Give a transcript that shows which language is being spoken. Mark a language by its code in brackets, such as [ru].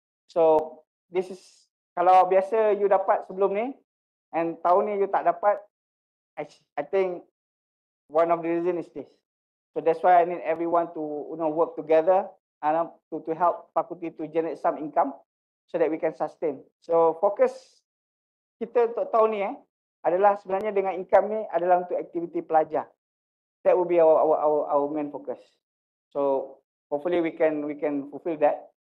[en] So this is, [ms] kalau biasa you dapat sebelum ni, [en] and [ms] tahun ni you tak dapat, [en] I think one of the reason is this. So that's why I need everyone to work together and to help faculty to generate some income so that we can sustain. [ms] So focus kita untuk tahun ni adalah sebenarnya dengan income ni adalah untuk aktiviti pelajar. [en] That will be our main focus. So hopefully we can fulfill that.